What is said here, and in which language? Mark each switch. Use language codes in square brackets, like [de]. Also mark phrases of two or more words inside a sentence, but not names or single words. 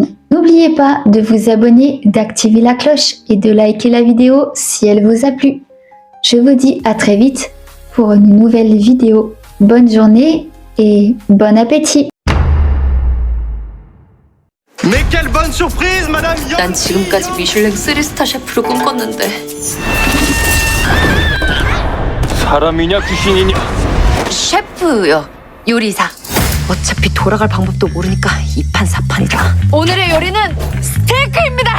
[fr] N'oubliez pas de vous abonner, d'activer la cloche et de liker la vidéo si elle vous a plu. Je vous dis à très vite pour une nouvelle vidéo. Bonne journée et bon appétit. Mais quelle bonne surprise, madame Yeon! [ko] 난 지금까지 미슐랭 3스타 셰프를 꿈꿨는데 사람이냐 귀신이냐? 셰프요. 요리사. 어차피 돌아갈 방법도 모르니까 이판사판이다. 오늘의 요리는 스테이크입니다.